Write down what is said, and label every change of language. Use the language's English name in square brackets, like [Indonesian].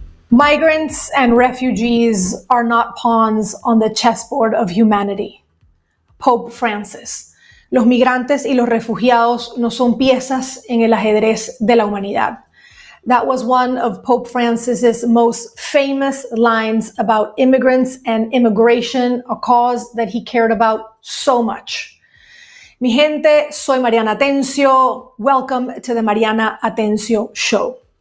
[English] Migrants and refugees are not pawns on the chessboard of humanity. Pope Francis. [Spanish] Los migrantes y los refugiados no son piezas en el ajedrez de la humanidad. [English] That was one of Pope Francis's most famous lines about immigrants and immigration, a cause that he cared about so much. [Spanish] Mi gente, soy Mariana Atencio. [English] Welcome to the Mariana Atencio Show.